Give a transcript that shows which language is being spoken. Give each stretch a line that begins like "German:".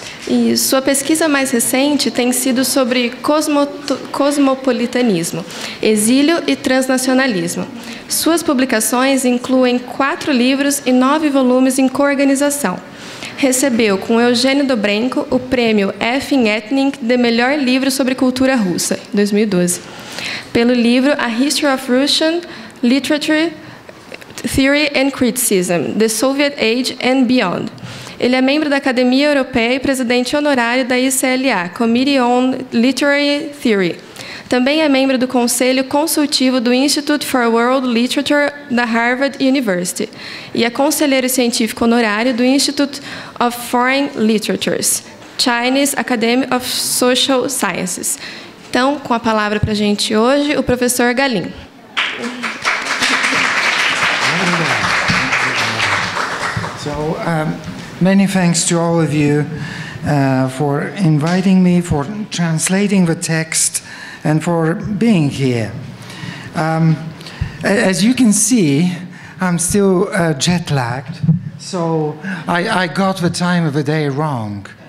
Portuguese: E sua pesquisa mais recente tem sido sobre cosmopolitanismo, exílio e transnacionalismo. Suas publicações incluem 4 livros e 9 volumes em coorganização. Recebeu, com Eugênio Dobrenko, o prêmio F. Etnik de melhor livro sobre cultura russa, em 2012. Pelo livro A History of Russian Literature, Theory and Criticism, The Soviet Age and Beyond. Ele é membro da Academia Europeia e presidente honorário da ICLA, Committee on Literary Theory. Também é membro do Conselho Consultivo do Institute for World Literature da Harvard University e é conselheiro científico honorário do Institute of Foreign Literatures, Chinese Academy of Social Sciences. Então, com a palavra para a gente hoje, o professor Bahktin.
English: So, many thanks to all of you for inviting me, for translating the text, and for being here. As you can see, I'm still jet-lagged, so I got the time of the day wrong.